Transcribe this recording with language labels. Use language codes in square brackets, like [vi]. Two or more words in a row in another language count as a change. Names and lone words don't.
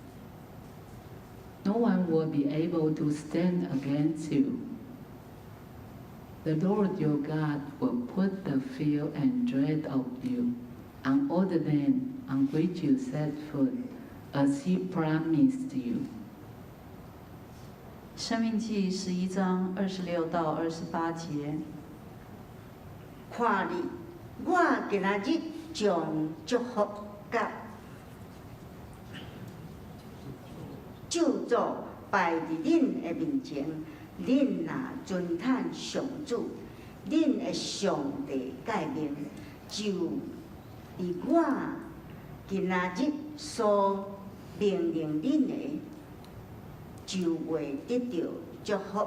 [en] No one will be able to stand against you. The Lord your God will put the fear and dread of you on all the land on which you set foot, as He promised you. [nan] 生命记11章26到28节。看你，我今仔日将祝福甲咒诅摆伫恁的面前，恁若尊坦上主，恁的上帝诫命，就伫我今仔日所命令恁的，就会得到祝福。